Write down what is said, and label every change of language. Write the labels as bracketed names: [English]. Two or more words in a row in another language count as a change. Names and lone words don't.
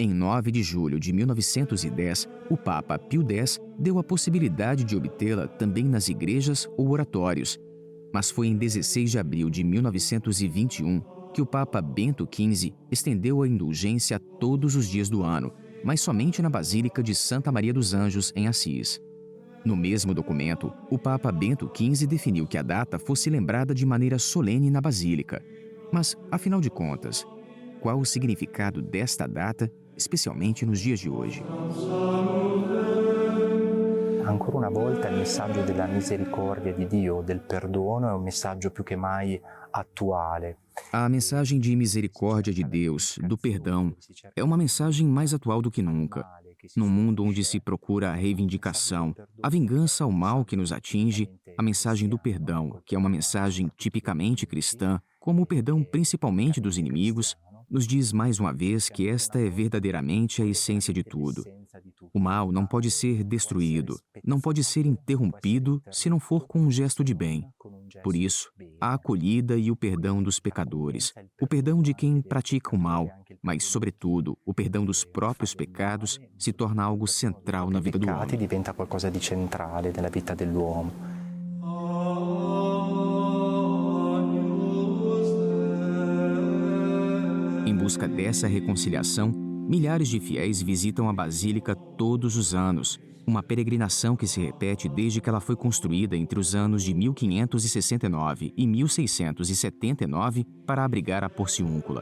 [Portuguese] Em 9 de julho de 1910, o Papa Pio X deu a possibilidade de obtê-la também nas igrejas ou oratórios, mas foi em 16 de abril de 1921 que o Papa Bento XV estendeu a indulgência a todos os dias do ano, mas somente na Basílica de Santa Maria dos Anjos, em Assis. No mesmo documento, o Papa Bento XV definiu que a data fosse lembrada de maneira solene na Basílica. Mas, afinal de contas, qual o significado desta data, especialmente nos dias de hoje? [Italian] Ancora una volta il messaggio della misericordia di Dio, del perdono, è un messaggio più che mai attuale. [Portuguese] A mensagem de misericórdia de Deus, do perdão, é uma mensagem mais atual do que nunca. Num mundo onde se procura a reivindicação, a vingança ao mal que nos atinge, a mensagem do perdão, que é uma mensagem tipicamente cristã, como o perdão principalmente dos inimigos, nos diz mais uma vez que esta é verdadeiramente a essência de tudo. O mal não pode ser destruído, não pode ser interrompido se não for com um gesto de bem. Por isso, a acolhida e o perdão dos pecadores, o perdão de quem pratica o mal, mas, sobretudo, o perdão dos próprios pecados, se torna algo central na vida do homem. [Italian] Diventa qualcosa di centrale nella vita dell'uomo. [Portuguese] Em busca dessa reconciliação, milhares de fiéis visitam a Basílica todos os anos, uma peregrinação que se repete desde que ela foi construída entre os anos de 1569 e 1679 para abrigar a Porciúncula.